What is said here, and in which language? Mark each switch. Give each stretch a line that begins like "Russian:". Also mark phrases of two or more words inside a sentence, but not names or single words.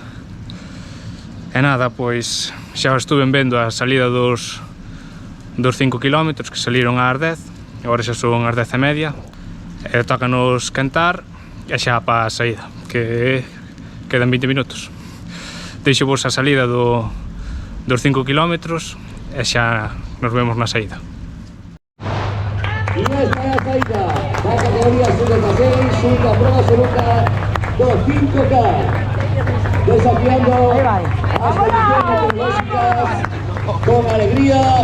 Galician: E nada, pois xa estuve vendo a salida dos 5 km que saliron ás 10, agora xa son ás 10:30, e tócanos cantar e xa para a saída, que quedan 20 minutos. Deixo vos a salida dos 5 km e xa nos vemos na saída.
Spanish: Y esta es la saída, la categoría sub-16, una prueba absoluta 2.5K, desafiando las condiciones tecnológicas con alegría.